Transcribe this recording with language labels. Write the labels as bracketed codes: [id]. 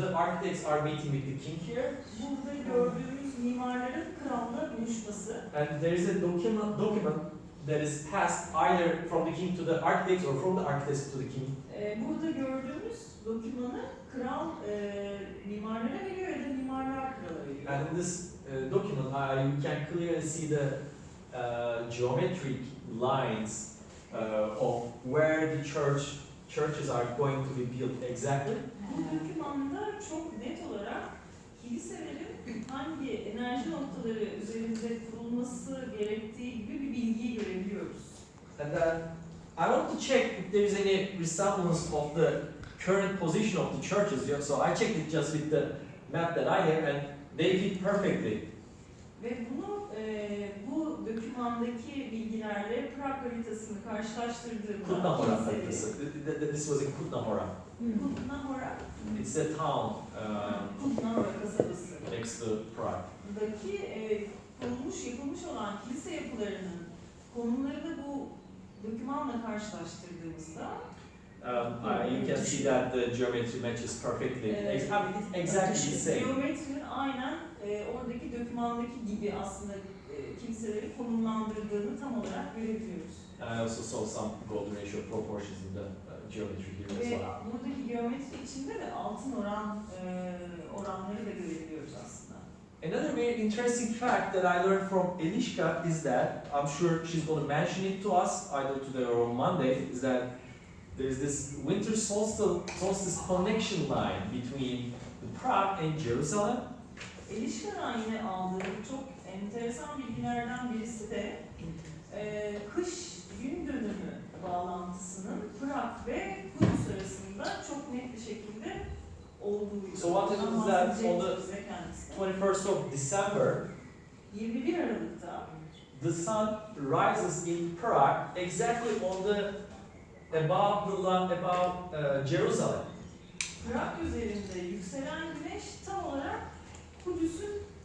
[en] The architects are meeting with the king here. [tr] Burada gördüğümüz mimarların kralla buluşması. [en] And there is a document that is passed either from the king to the architects or from the architects to the king. [tr] Burada gördüğümüz dokümanı kral mimarlara veriyor ya da mimarlar krala veriyor. [en] And in this document, you can clearly see the geometric lines of where the churches are going to be built exactly. [tr] Bu dokümanda çok net olarak kiliselerin hangi enerji noktaları üzerinde kurulması gerektiği gibi bir bilgiyi görebiliyoruz. [en] And then I want to check if there is any resemblance of the current position of the churches. So I checked it just with the map that I have, and they fit perfectly. [tr] Ve bunu bu dokümandaki bilgilerle Prag haritasını karşılaştırdığımda Kutna Hora haritası. [en] This was in Kutna Hora. [tr] Kutna Hora, [en] It's a town [tr] Kutna Hora kasabası. [en] next to Prague. [tr] Daki yapılmış olan kilise yapılarının konumlarını bu dokümanla karşılaştırdığımızda [en] You can see that the geometry matches perfectly. It's exactly the same. [tr] geometrinin aynen oradaki dokümandaki gibi aslında kiliseleri konumlandırdığını tam olarak görebiliyoruz. [en] And I also saw some golden ratio proportions in the geometry here as [tr] Ve [en] well. [tr] buradaki geometri içinde de altın oranları da görebiliyoruz aslında. [en] Another very interesting fact that I learned from Eliska is that, I'm sure she's going to mention it to us either today or on Monday, is that there's this winter solstice connection line between Prague and Jerusalem. [tr] Elişka'dan yine aldığım çok enteresan bilgilerden birisi de kış gün dönümü bağlantısının Prag ve Kudüs arasında çok net bir şekilde olduğu. [en] So what happens is that on the 21st of December, [tr] 21 Aralık'ta [en] the sun rises in Prague exactly on the above Jerusalem. [tr] Prag üzerinde yükselen güneş tam olarak Kudüs'ün